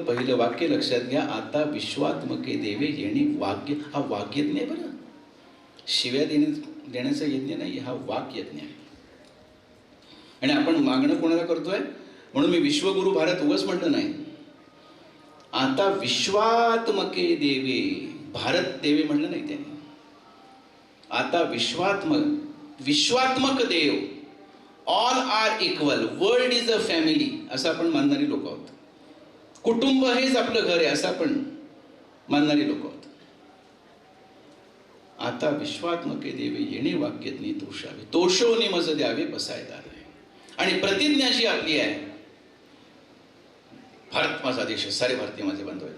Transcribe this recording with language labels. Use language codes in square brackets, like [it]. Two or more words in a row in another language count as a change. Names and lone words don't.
[mr] पहिलं वाक्य लक्षात घ्या. आता विश्वात्मके देवे येणे वाग्य. हा वाग्यज्ञ आहे बरं, शिव्या देण्याचा यज्ञ नाही, हा वाक्यज्ञ आहे. आणि आपण मागणं कोणाला करतोय, म्हणून मी विश्वगुरु भारत उगाच म्हटलं नाही. आता विश्वात्मके देवे, भारत देवे म्हणलं नाही त्याने. आता विश्वात्मक देव, [en] all are equal, world is a family, [mr] असं आपण मानणारी लोक आहोत. कुटुंब हेच आपलं घर आहे असं आपण मानणारी लोक आहोत. आता विश्वात्मके देवे येणे वाक्यज्ञे तोषावे, तोषो निमज द्यावे पसायदान. आणि प्रतिज्ञा जी आपली आहे, भारत माझा देश आहे, सारे भारतीय माझे बांधव आहेत.